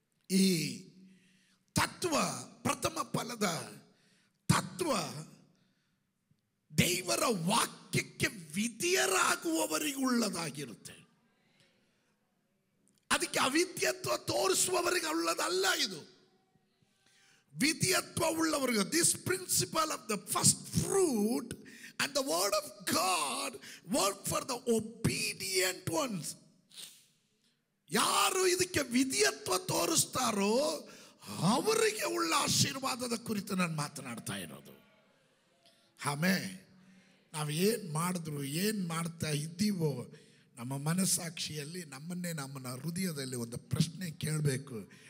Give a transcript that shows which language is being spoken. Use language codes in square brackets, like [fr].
[kn] ಈ ತತ್ವ, ಪ್ರಥಮ ಫಲದ ತತ್ವ ದೇವರ ವಾಕ್ಯಕ್ಕೆ ವಿಧಿಯರಾಗುವವರಿಗುಳ್ಳದಾಗಿರುತ್ತೆ. ಅದಕ್ಕೆ ಅವಿದ್ಯತ್ವ ತೋರಿಸುವವರಿಗೆ ಉಳ್ಳದಲ್ಲ. ಇದು ವಿಧಿಯತ್ವ ಉಳ್ಳವರಿಗೆ. [en] This principle of the first fruit and the word of God work for the obedient ones. [kn] ಯಾರು ಇದಕ್ಕೆ ವಿಧಿಯತ್ವ ತೋರಿಸ್ತಾರೋ ಅವರಿಗೆ ಉಳ್ಳ ಆಶೀರ್ವಾದದ ಕುರಿತು ನಾನು ಮಾತನಾಡ್ತಾ ಇರೋದು. ಆಮೇಲೆ ನಾವು ಏನು ಮಾಡಿದ್ರು, ಏನು ಮಾಡ್ತಾ ಇದ್ದೀವೋ, ನಮ್ಮ ಮನಸ್ಸಾಕ್ಷಿಯಲ್ಲಿ ನಮ್ಮ ಹೃದಯದಲ್ಲಿ ಒಂದು ಪ್ರಶ್ನೆ ಕೇಳಬೇಕು.